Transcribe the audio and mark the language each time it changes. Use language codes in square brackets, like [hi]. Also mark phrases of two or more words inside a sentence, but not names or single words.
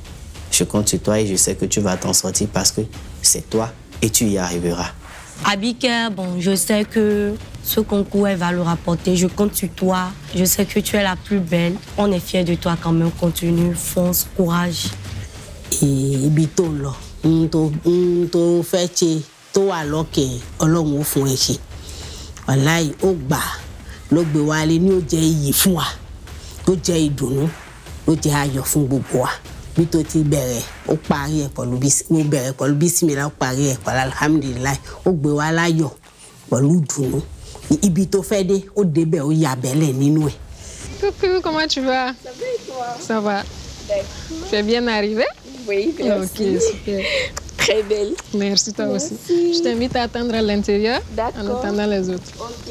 [fr] Je compte sur toi et je sais que tu vas t'en sortir parce que c'est toi et tu y arriveras. Abika, bon, je sais que ce concours, elle va le rapporter. Je compte sur toi. Je sais que tu es la plus belle. On est fiers de toi quand même. Continue, fonce, courage. Et bito là. [yo] To feche to aloke Ọlọ́run fún ẹ ṣe wallahi ó gbà ló gbé wa lé ní ó jẹ́ iyì fún wa tó jẹ́ ìdùnnú ó jẹ́ ayọ̀ fún gbogbo wa bí tó ti bẹ̀rẹ̀ ó parí ẹ̀ pẹ̀lú mo bẹ̀rẹ̀ pẹ̀lú bismillah ó parí ẹ̀ pẹ̀lú alhamdulillah ó gbé wa láyọ̀ pẹ̀lú ìdùnnú ibi tó fẹ́ dé ó débẹ̀ ó yabẹ̀lẹ̀ nínú ẹ̀. [fr] Coucou, comment tu vas? Ça va et toi? Ça va. Tu es bien arrivée? Oui, merci. Ok, super. Très belle. Merci, toi aussi. Je t'invite à attendre à l'intérieur en attendant les autres. Ok.